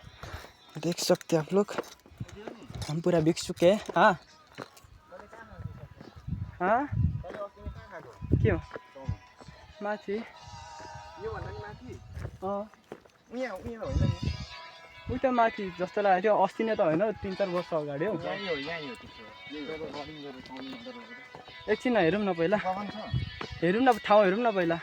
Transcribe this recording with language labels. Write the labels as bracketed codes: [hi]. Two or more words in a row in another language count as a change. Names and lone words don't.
[hi] देख सकते आप लोग हम पूरा बिक चुके हैं। [ne] हाँ हाँ के हो माथि उता माथि जस्तो लागेको थियो। अस्ति नै त होइन 3-4 वर्ष अगाडि हो। एकछिन हेरौँ न पहिला, हेरौँ न ठाउँ हेरौँ न पहिला।